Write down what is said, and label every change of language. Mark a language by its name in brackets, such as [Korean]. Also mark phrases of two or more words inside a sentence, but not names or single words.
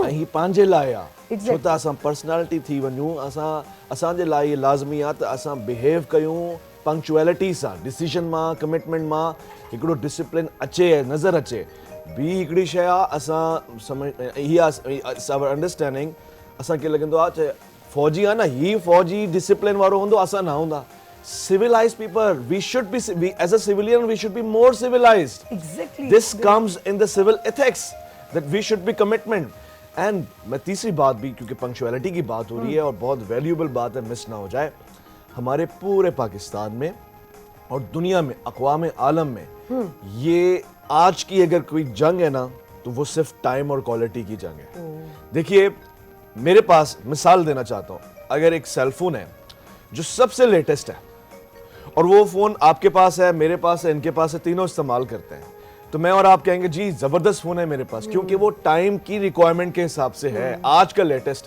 [Sindhi] ऐं पंहिंजे लाइ आहे, छो त असां पर्सनैलिटी थी वञूं, असांजे लाइ लाज़मी आहे त असां बिहेव कयूं पंक्चुअलिटी सां, डिसीजन मां, कमिटमेंट मां हिकिड़ो डिसिप्लिन अचे, नज़र अचे। ॿी हिकिड़ी शइ आहे, असां समझ इहा अंडरस्टैंडिंग असांखे लॻंदो आहे फौजी आहे न, ही फौजी डिसिप्लिन वारो हूंदो, असां न हूंदा। [English] Civilized people, we should be, as a civilian, we should be more civilized. Exactly. This comes in the civil ethics, that we should be commitment. [Hindi] And मैं तीसरी बात भी, क्योंकि पंक्चुअलिटी की बात हो रही है और बहुत वैल्यूएबल बात है, मिस ना हो जाए, हमारे पूरे पाकिस्तान में और दुनिया में, अक़वाम आलम में, ये आज की अगर कोई जंग है ना, तो वो सिर्फ टाइम और क्वालिटी की जंग है। देखिए, मेरे पास मिसाल देना चाहता हूँ, अगर एक [English] cell phone [Hindi] है जो सबसे लेटेस्ट है, और वो फोन आपके पास है, मेरे पास है, इनके पास है, तीनों इस्तेमाल करते हैं, तो मैं और आप कहेंगे जी जबरदस्त फोन है मेरे पास, क्योंकि वो टाइम की रिक्वायरमेंट के हिसाब से है, आज का लेटेस्ट है।